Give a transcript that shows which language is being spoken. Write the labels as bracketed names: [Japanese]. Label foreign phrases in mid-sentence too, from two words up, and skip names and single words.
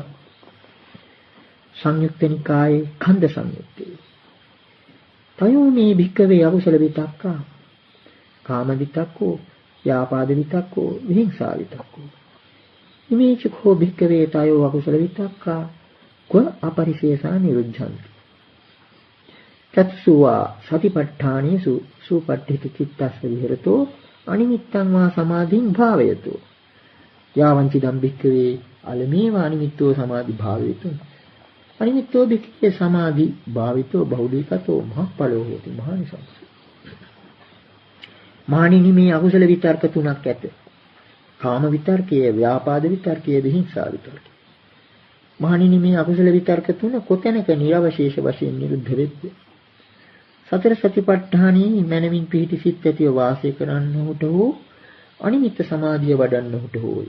[Pali] සංයුක්ත නිකායේ ඛණ්ඩ සංයුත්තේ තයෝ මේ භික්කවේ අකුසල විතක්කා කාම විතක්කෝ ව්‍යාපාද විතක්කෝ විහිංසා විතක්කෝ ඉමේචකෝ භික්කවේ තයෝ අකුසල විතක්කා ක අපරිශේෂා නිරුද්ධಂತಿ චත්සුවා සතිපට්ඨානේසු සුපට්ඨිත චිත්තස්ස විහෙරතෝ අනිමිත්තං වා සමාධින් භාවයතෝ යාවංචි දම් භික්කවේ අලමේවා අනිමිත්තෝ සමාධි භාවයතෝ අනිමිත්තෝ භික්ඛවේ සමාධි භාවිතෝ බෞද්ධිකතෝ මහප්පලෝ හෝති මහානිසංස. [Sinhala] මහණෙනි මේ අකුසල විතර්ක තුනක් ඇත. කාම විතර්කය, ව්‍යාපාද විතර්කය, විහිංසා විතර්කය. මහණෙනි මේ අකුසල විතර්ක තුන කොතැනක නිර්වශේෂ වශයෙන් නිරුද්ධ වෙද්ද? සතර සතිපට්ඨානයේ මනමින් පිහිටි සිත් ඇතිව වාසය කරන්නහුට හෝ අනිමිත්ත සමාධිය වඩන්නහුට හෝයි.